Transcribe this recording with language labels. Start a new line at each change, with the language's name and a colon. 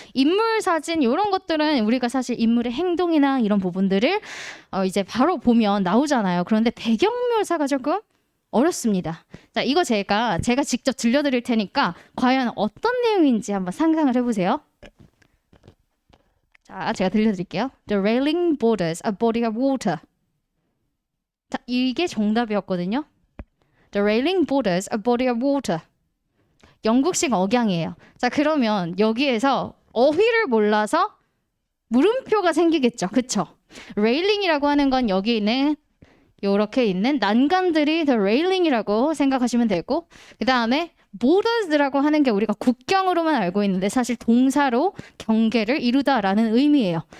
Korean: 인물 사진 이런 것들은 우리가 사실 인물의 행동이나 이런 부분들을 이제 바로 보면 나오잖아요. 그런데 배경 묘사가 조금 어렵습니다. 자, 이거 제가 직접 들려드릴 테니까 과연 어떤 내용인지 한번 상상을 해보세요. 자, 제가 들려드릴게요.
English: The railing borders a body of water.
Korean: 자, 이게 정답이었거든요.
English: The railing borders a body of water.
Korean: 영국식 억양이에요. 자, 그러면 여기에서 어휘를 몰라서 물음표가 생기겠죠. 그쵸? 레일링이라고 하는 건 여기 있는 이렇게 있는 난간들이 the railing이라고 생각하시면 되고 그 다음에 borders라고 하는 게 우리가 국경으로만 알고 있는데 사실 동사로 경계를 이루다라는 의미예요.